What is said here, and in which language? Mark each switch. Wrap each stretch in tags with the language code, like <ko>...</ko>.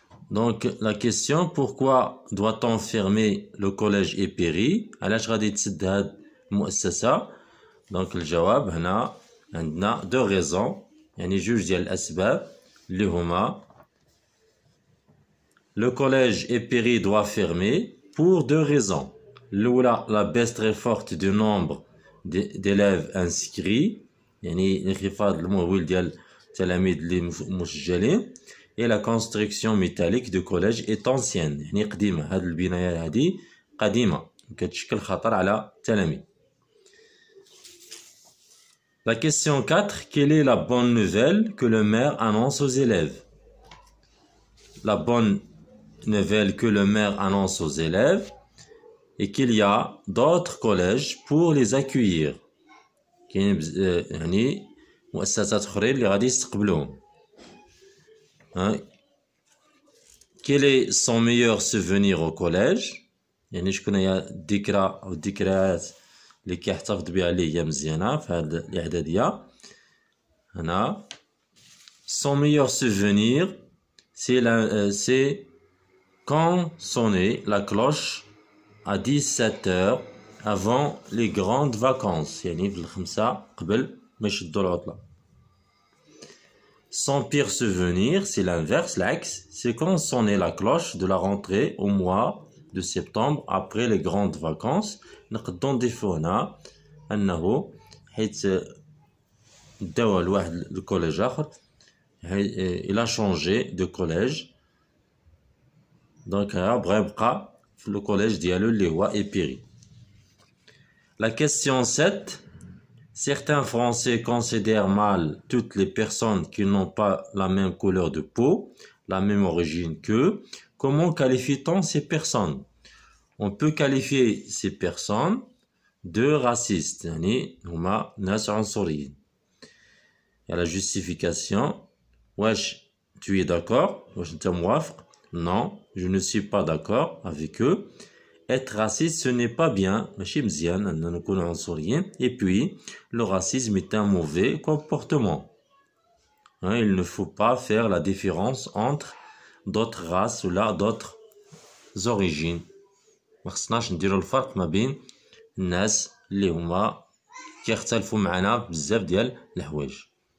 <fr>Donc la question pourquoi doit-on fermer le collège Épiré?</fr> <ar>علاش غادي تسد هاد المؤسسة؟</ar> <fr>Donc</fr> <ar>الجواب هنا عندنا</ar> <fr>deux raisons</fr> <ar>يعني جوج ديال الأسباب اللي هما</ar> <fr>le collège Épiré doit fermer pour deux raisons.</fr> <ar>الأولى</ar> <fr>la baisse très forte du nombre d'élèves inscrits</fr> <ar>يعني انخفاض المهول ديال التلاميذ اللي مسجلين</ar> <fr>et la construction métallique du collège est ancienne</fr> <ar>يعني قديمة. هاد البناية هادي قديمة كتشكل خطر على التلاميذ.</ar> <fr>La question 4. Quelle est la bonne nouvelle que le maire annonce aux élèves? La bonne nouvelle que le maire annonce aux élèves est qu'il y a d'autres collèges pour les accueillir.</fr> <ar>يعني مؤسسات أخرين اللي غادي يستقبلوهم.</ar> <fr>Quel est son meilleur souvenir au collège?</fr> <ar>يعني شكون هي الذكرى أو الذكريات اللي كيحتفظ بها اللي هي مزيانة في هاد الإعدادية. هنا</ar> <fr>son meilleur souvenir c'est quand sonnait la cloche à 17h avant les grandes vacances</fr> <ar>يعني في الخمسة قبل ما يشدوا العطلة.</ar> <fr>Son pire souvenir c'est l'inverse العكس c'est quand sonnait la cloche de la rentrée au mois de septembre après les grandes vacances.</fr> <ar>نقدروا نضيفوا هنا انه حيت داو لواحد الكوليج اخر</ar> <fr>il a changé de collège</fr> <ar>donc بغا يبقى في الكوليج ديالو اللي هو إبيري.</ar> <fr>La question 7. Certains Français considèrent mal toutes les personnes qui n'ont pas la même couleur de peau, la même origine qu'eux. Comment qualifie-t-on ces personnes? On peut qualifier ces personnes de racistes.</fr> <ar>يعني هما ناس عنصريين.</ar> <fr>Il y a la justification.</fr> <ar>واش</ar> <fr>tu es d'accord?</fr> <ar>واش انت موافق?</ar> <fr>Non, je ne suis pas d'accord avec eux. Être raciste, ce n'est pas bien.</fr> <ar>ماشي مزيان أننا نكونوا عنصريين.</ar> <fr>Et puis, le racisme est un mauvais comportement. Il ne faut pas faire la différence entre d'autres races ou là d'autres origines.</fr> <ar>ما خصناش نديرو الفرق ما بين الناس اللي هما كيختلفوا معنا بزاف ديال الحوايج.</ar>